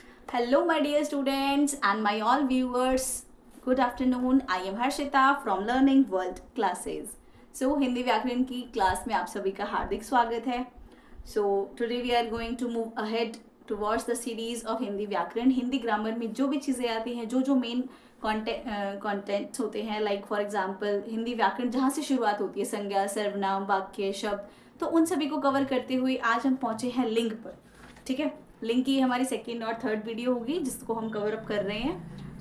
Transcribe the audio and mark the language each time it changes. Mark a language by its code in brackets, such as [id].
[en] Hello, my dear students and my all viewers. Good afternoon. I am Harshita from Learning World Classes. [hi] So, Hindi व्याकरण की class में आप सभी का हार्दिक स्वागत है. [en] So, today we are going to move ahead towards the series of Hindi व्याकरण. [hi] Hindi grammar में जो भी चीज़ें आती हैं, जो जो मेन कंटेंट्स होते हैं, [en] like for example [hi] हिंदी व्याकरण जहाँ से शुरुआत होती है, संज्ञा, सर्वनाम, वाक्य, शब्द, तो उन सभी को कवर करते हुए आज हम पहुँचे हैं लिंग पर. ठीक है, लिंग की हमारी सेकेंड और थर्ड वीडियो होगी जिसको हम कवर अप कर रहे हैं.